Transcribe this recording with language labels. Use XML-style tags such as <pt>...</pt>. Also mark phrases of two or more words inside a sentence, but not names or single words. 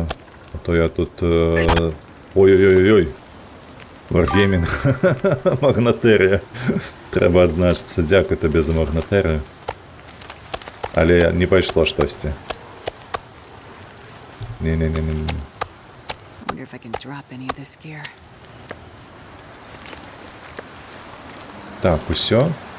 <be>А то я тут... Ой-ой-ой-ой. Варгеймінг. Магнатэрыя. Трэба адзначыцца. Дзякуй табе за магнатэрыю. Але не пайшло штосьці. Не-не-не-не.</be> <en>Wonder if I can drop any of this gear.</en> <be>Так, усё.</be>